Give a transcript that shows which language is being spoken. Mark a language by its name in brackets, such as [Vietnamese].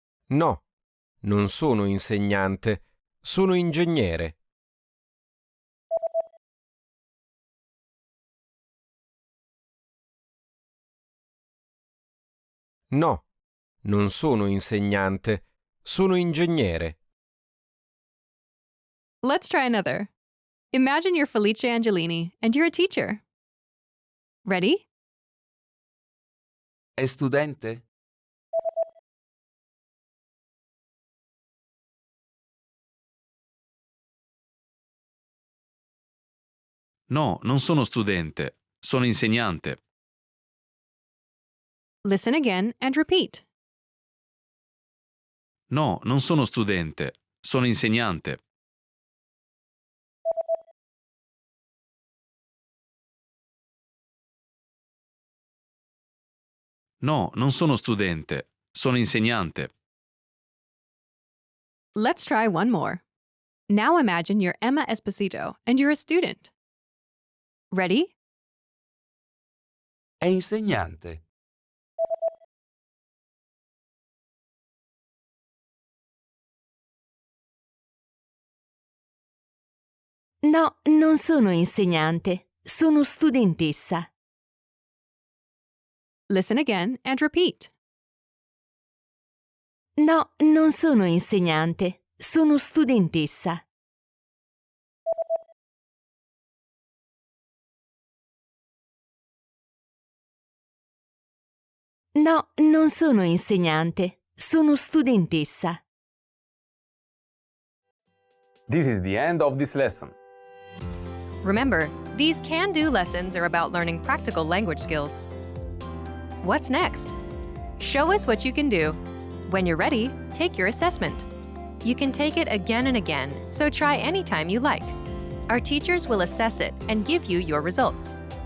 [Italian] No, non sono insegnante, sono ingegnere. No, non sono insegnante, sono ingegnere. [English] Let's try another. Imagine you're Felice Angelini and you're a teacher. Ready? [Italian] È studente? No, non sono studente, sono insegnante. [English] Listen again and repeat. [Italian] No, non sono studente, sono insegnante. No, non sono studente, sono insegnante. [English] Let's try one more. Now imagine you're Emma Esposito and you're a student. Ready? [Italian] È insegnante? No, non sono insegnante, sono studentessa. [English] Listen again and repeat. [Italian] No, non sono insegnante, sono studentessa. No, non sono insegnante, sono studentessa. [English] This is the end of this lesson. Remember, these can-do lessons are about learning practical language skills. What's next? Show us what you can do. When you're ready, take your assessment. You can take it again and again, so try anytime you like. Our teachers will assess it and give you your results.